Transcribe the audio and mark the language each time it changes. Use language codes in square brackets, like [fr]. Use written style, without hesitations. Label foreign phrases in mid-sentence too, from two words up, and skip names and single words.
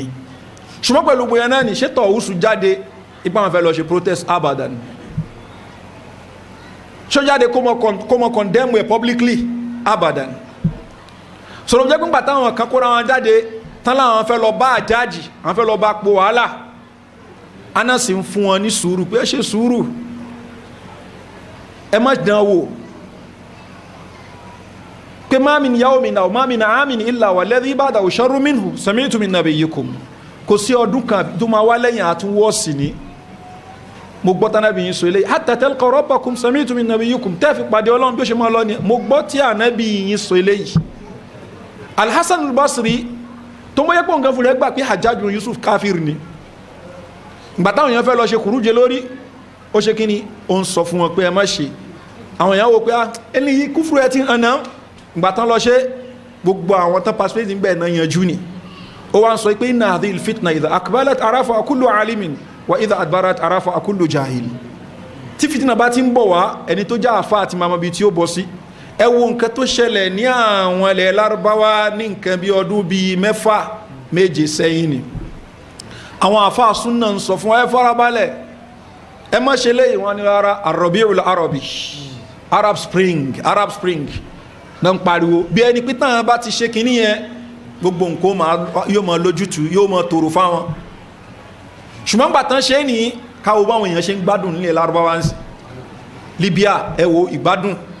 [yo] Ṣùgbọ́n pẹ̀lú bóyá náà ní ṣé Tawus jáde ipá wọn fẹ́ lọ ṣe protest abadan, ṣó jáde kó mọ condemn ẹ̀ publicly abadan. Sọ̀rọ̀ jẹ́ pípa táwọn kan kóra wọn jáde tán láwọn fẹ́ lọ bá Hajjaj, àwọn fẹ́ lọ bá po wàhálà. Anas ń fún wọn ní sùúrù pé ẹ ṣe sùúrù, ẹ má dán wò, pé [ar] ما من يوم أو ما من عام إلا والذي بعده شر منه سمعت من نبيكم. [yo] kò sí ọdún kan tó máa wá lẹ́yìn àtúnwọ́ọ̀sì ni mo gbọ́ tánàbí yín sọ eléyìí [ar] حتى تلقوا ربكم سمعت من نبيكم [yo] tẹ́ fi pàdé ọlọ́run bí ó ṣe máa lọ ni mo gbọ́ tí ànábì yín sọ eléyìí. Al-Hasan al-Basri tó mọ́ yẹ́pọ̀ nǹkan fún rẹ̀ gbà pé Hajjaj bin Yusuf káfíìr ni ìgbà táwọn èèyàn fẹ́ lọ ṣe kùrújẹ lórí ó ṣe kí ni ó ń sọ fún wọn pé ẹ má ṣe àwọn èèyàn wò pé ẹni yìí kúfúrú ẹ ti hàn náà ìgbà tán lọ ṣe gbogbo àwọn tán participate ń bẹ̀ náà yanjú ni ó wá ń sọ pé [ar] إن هذه الفتنة إذا أقبلت عرفها كل عالم وإذا أدبرت عرفها كل جاهل [yo] tí fìtínà bá ti ń bọ̀ wá ẹni tó já àfa àti màmá bíi tí ó bọ́ sí ẹ wo nǹkan tó ṣẹlẹ̀ ní àwọn ilẹ̀ Lárúbáwá ní nǹkan bí ọdún bíi 6-7 sẹ́yìn ni àwọn àfa súnà ń sọ fún ẹ farabalẹ̀ ẹ má ṣe léyìn wọn ni rárá Ar-Rabi'ul Arabi Arab Spring náà ń pariwo bí ẹni pé táwọn bá ti ṣe kínní yẹn gbogbo nǹkan yóò máa lójútu yóò máa tòrò fáwọn ṣùgbọ́n gbàtàn ṣe ní káwọ́ báwọn èèyàn ṣe ń gbádùn nílẹ̀ Lárúbáwá ń sìn Libya ẹ wo ìgbádùn